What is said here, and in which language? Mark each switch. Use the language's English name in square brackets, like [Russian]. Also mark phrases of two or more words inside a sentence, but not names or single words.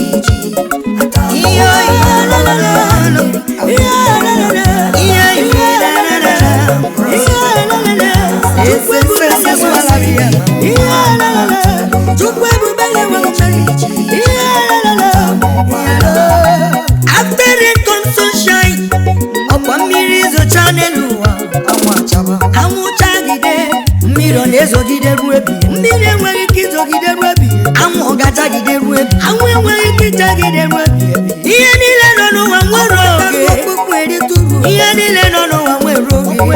[Igbo] Iyo, yo, lo, lo, lo, lo. Iyo, yo, lo, lo, lo, lo. Ihe lelele. Chukwu ebube na-enwe mmeri. Ihe lelele. Chukwu ebube na-enwe mmeri. Ihe lelele. [English] After rain comes sunshine. [Igbo] Ọkwa mmiri zocha n'elu ụwa. Anwụ achaba. Anwụ chagide. Mmiri ọ na-ezogide ruo ebighị. Mmiri enweghị ike izogide ruo ebighị. Anwụ ọ gachagide ruo ebighị. Anwụ enweghị ike ịchagide ruo ebighị. Ihe niile nọ n'ụwa nwere oge. Ihe niile nọ n'ụwa nwere oge.